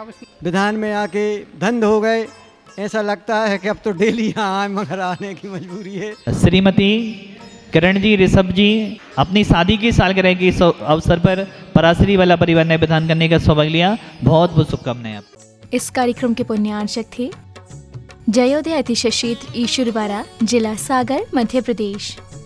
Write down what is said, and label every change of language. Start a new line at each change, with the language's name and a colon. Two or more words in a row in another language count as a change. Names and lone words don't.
Hindi: विधान में आके धंध हो गए, ऐसा लगता है कि अब तो डेली यहाँ आए, मगर आने की मजबूरी है। श्रीमती किरण जी, ऋषभ जी, अपनी शादी की सालगिरह के अवसर पर परासरी वाला परिवार ने विधान करने का सौभाग्य लिया। बहुत बहुत शुभकामनाएं आपको। इस कार्यक्रम के पुण्यार्चक थे जयोदय अतिशय क्षेत्र ईश्वरवारा, जिला सागर, मध्य प्रदेश।